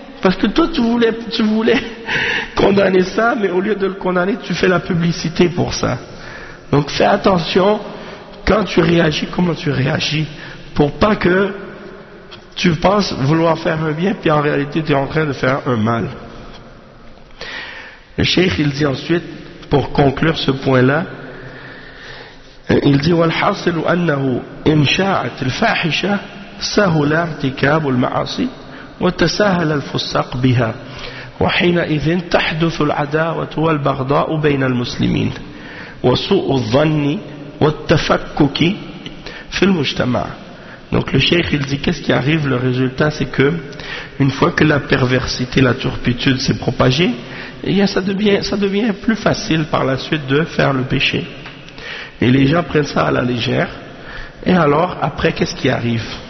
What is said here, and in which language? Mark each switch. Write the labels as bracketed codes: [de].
[fr] Parce que toi, tu voulais condamner ça, mais au lieu de le condamner, tu fais la publicité pour ça. Donc fais attention, quand tu réagis, comment tu réagis, pour pas que tu penses vouloir faire un bien, puis en réalité, tu es en train de faire un mal. Le cheikh, il dit [ar] ensuite, pour conclure ce point-là, il dit والحاصل أنه إن شاعت الفاحشة سهل ارتكاب المعاصي وتساهل الفساق بها وحينئذ تحدث العداوة والبغضاء بين المسلمين وسوء الظن والتفكك في المجتمع. [fr] Donc le cheikh il dit qu'est-ce qui arrive, le résultat c'est que une fois que la perversité, la turpitude s'est propagée, ça devient plus facile par la suite de faire le péché. Et les gens prennent ça à la légère. Et alors, après, qu'est-ce qui arrive?